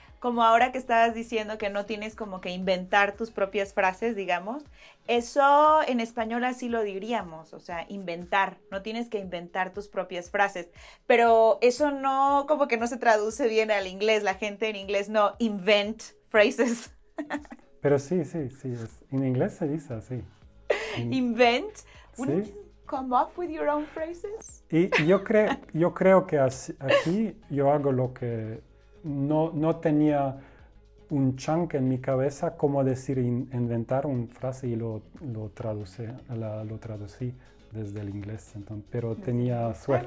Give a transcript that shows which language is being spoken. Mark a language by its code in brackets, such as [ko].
[es] Como ahora que estabas diciendo que no tienes como que inventar tus propias frases, digamos, eso en español así lo diríamos, o sea, inventar, no tienes que inventar tus propias frases, pero eso no, como que no se traduce bien al inglés, la gente en inglés no [en] invent phrases. [es] Pero sí, en inglés se dice así. [en] Invent, wouldn't you come up with your own phrases? [es] Y yo creo que aquí yo hago lo que no tenía un chunk en mi cabeza cómo decir inventar una frase y lo traducí desde el inglés, entonces, pero tenía suerte.